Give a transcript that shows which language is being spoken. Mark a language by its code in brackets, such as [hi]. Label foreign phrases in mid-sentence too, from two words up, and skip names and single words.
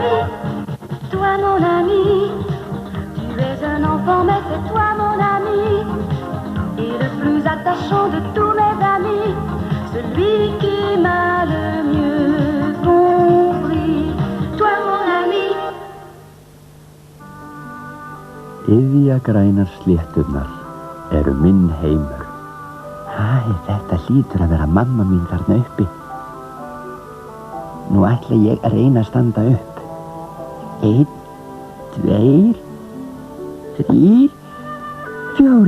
[fr] Toi mon ami, tu es un enfant mais c'est toi mon ami. Et le plus attachant de tous mes amis, celui qui m'a le mieux compris. Toi mon ami. [is] Iðjagrænar slétturnar eru minn heimur. Hæ, þetta hlýtur að vera mamma mín þarna uppi. Nú ætla ég að reyna að standa upp. 1, 2, 3, 4.